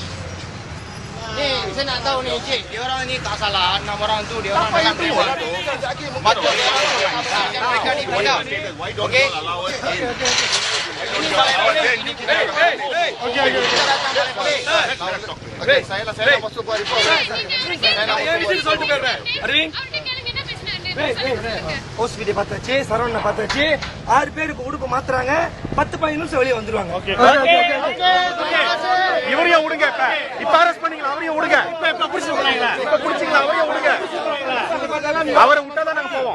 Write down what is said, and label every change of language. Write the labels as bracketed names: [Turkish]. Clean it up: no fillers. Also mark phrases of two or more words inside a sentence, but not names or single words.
[Malay] Ni, saya nak tahu ni, Encik. Dia orang ni tak salah. 6 orang tu, dia orang Apa dalam yang tu? dewan tu. Patut dia orang tu. Mereka ni bodoh. Okey? Okey, saya nak masuk buat report. [Tamil] ஹாஸ்பிட்டல் பார்த்தாச்சு, சரவணனை பார்த்தாச்சு, 6 பேருக்கு உடுப்பு மாத்துறாங்க, 10-15 நிமிஷம் வெளியே வந்துருவாங்க. இவரையும் விடுங்க. இப்ப அரெஸ்ட் பண்ணீங்களா? அவரையும் விடுங்க. இப்ப பிடிச்சிங்களா? அவரையும் விடுங்க. அவரை விட்டாதான் நாங்க போவோம்.